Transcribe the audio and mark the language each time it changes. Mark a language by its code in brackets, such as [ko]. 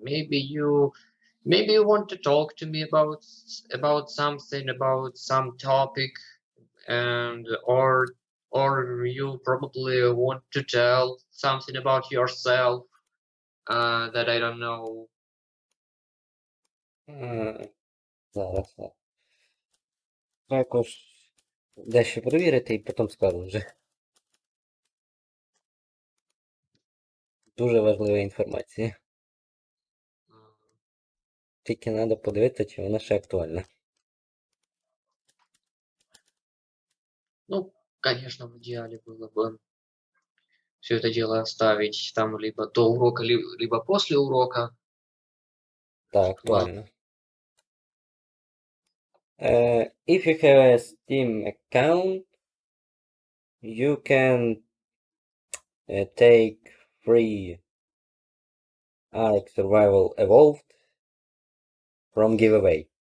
[en] Maybe you want to talk to me about something, about some topic, and or you probably want to tell something about yourself that I don't know. [uk] Зараз. Також дещо перевірити і потім скажу вже. Дуже важлива інформація. Тільки треба подивитися, чи вона ще актуальна. [ru] Ну, конечно, в идеале было бы все это дело оставить там либо до урока, либо после урока. [uk] Так, актуально. [en] If you have a Steam account, you can take free Ark Survival Evolved from giveaway.